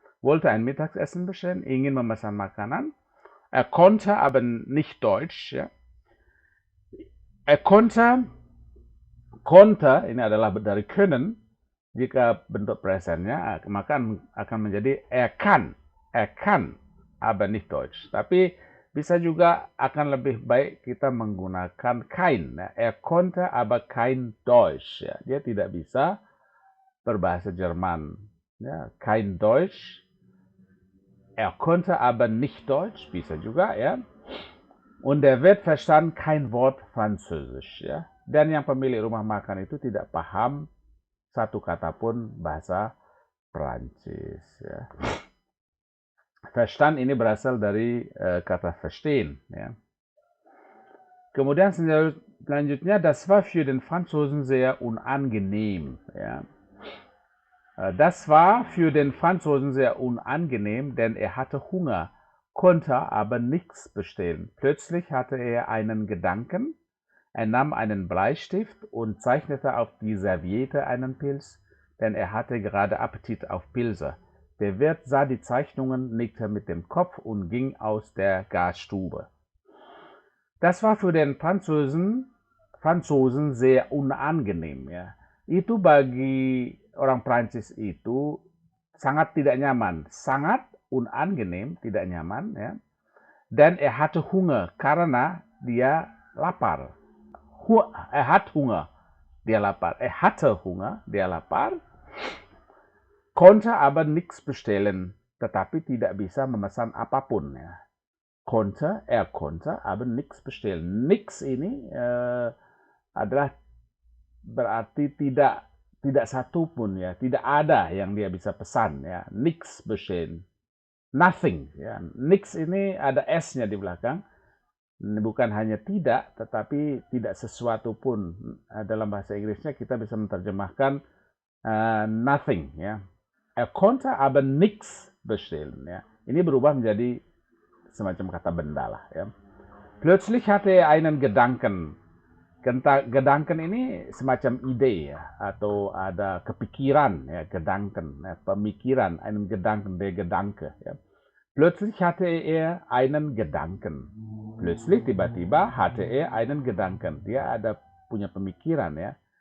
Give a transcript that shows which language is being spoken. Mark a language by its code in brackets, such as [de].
[de] Wollte ein Mittagessen bestellen, [id] ingin memesan makanan. [de] Er konnte aber nicht Deutsch. [id] Ya. [de] Er konnte [id] ini adalah dari können. Jika bentuk presennya maka akan menjadi [de] er kann. Er kann, aber nicht Deutsch. [id] Tapi bisa juga akan lebih baik kita menggunakan kein. Ya. [de] Er konnte aber kein Deutsch. [id] Ya. Dia tidak bisa berbahasa Jerman. [de] Ya. Kein Deutsch. Er konnte aber nicht Deutsch. [id] Bisa juga ya. [de] Und der Wirt verstand kein Wort Französisch. [id] Ya. Dan yang pemilik rumah makan itu tidak paham satu kata pun bahasa Prancis. Ya. Verstand ini berasal dari kata verstehen. Ya. Kemudian selanjutnya, [de] das war für den Franzosen sehr unangenehm. Ja. Das war für den Franzosen sehr unangenehm, denn er hatte Hunger, konnte aber nichts bestellen. Plötzlich hatte er einen Gedanken. Er nahm einen Bleistift und zeichnete auf die Serviette einen Pilz, denn er hatte gerade Appetit auf Pilze. Der Wirt sah die Zeichnungen, nickte mit dem Kopf und ging aus der Gasstube. Das war für den Franzosen sehr unangenehm. [id] Ya. Itu bagi orang Prancis itu sangat tidak nyaman. Sangat unangenehm, tidak nyaman. Ya. Dan [de] er hatte Hunger, [id] karena dia lapar. [de] Er hat Hunger, [id] dia lapar. [de] Er hatte Hunger, dia lapar. Konnte aber nichts bestellen, [id] tetapi tidak bisa memesan apapun. Ya. [de] Er konnte aber nichts bestellen. [id] Nix ini adalah berarti tidak satu pun ya, tidak ada yang dia bisa pesan ya. [de] Nix bestellen. [en] Nothing [id] ya. Nix ini ada s-nya di belakang. Bukan hanya tidak, tetapi tidak sesuatu pun. Dalam bahasa Inggrisnya kita bisa menerjemahkan nothing ya. [de] Er konnte aber nichts bestellen [id] ya. Ini berubah menjadi semacam kata benda lah ya. [de] Plötzlich hatte er einen Gedanken. [id] Gedanken ini semacam ide ya, atau ada kepikiran ya, Gedanken, ya, pemikiran, [de] einen Gedanken, der Gedanke [id] ya. [de] Plötzlich hatte er einen Gedanken. Plötzlich [id] tiba-tiba [de] hatte er einen Gedanken. [id] Dia ada punya pemikiran ya.